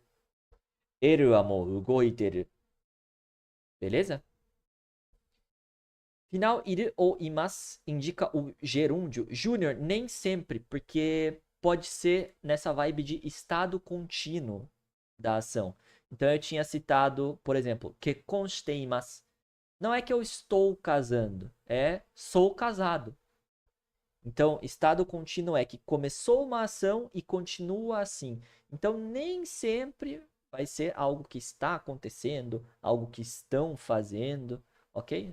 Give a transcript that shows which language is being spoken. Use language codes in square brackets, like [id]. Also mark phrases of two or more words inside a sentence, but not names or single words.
[ja] エルはもう動いてる. Beleza? [pt] Final iru ou imasu indica o gerúndio júnior nem sempre, porque pode ser nessa vibe de estado contínuo da ação. Então eu tinha citado, por exemplo, [ja] 結婚しています. [pt] Não é que eu estou casando, é sou casado. Então, estado contínuo é que começou uma ação e continua assim. Então, nem sempre vai ser algo que está acontecendo, algo que estão fazendo, ok?